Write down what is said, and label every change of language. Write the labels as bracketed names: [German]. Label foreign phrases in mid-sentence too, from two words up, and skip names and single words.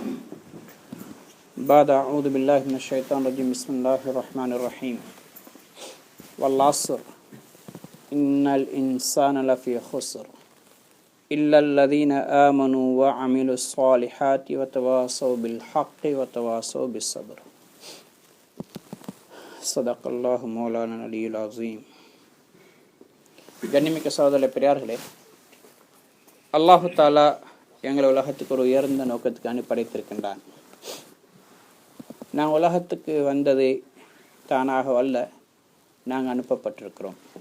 [Arabic] بعد أعوذ بالله من الشيطان الرجيم بسم الله الرحمن الرحيم والعصر إن الإنسان لفي خسر إلا الذين آمنوا وعملوا الصالحات وتواصوا بالحق وتواصوا بالصبر صدق الله مولانا العلي العظيم. [Tamil] கண்ணிமிக்க சகோதர பெரியார்களே, [Arabic] الله تعالى [Tamil] எங்களை உலகத்துக்கு ஒரு உயர்ந்த நோக்கத்துக்கு படைத்திருக்கின்றான். நாங்கள் உலகத்துக்கு வந்தது தானாக அல்ல, நாங்கள் அனுப்பப்பட்டிருக்கிறோம்.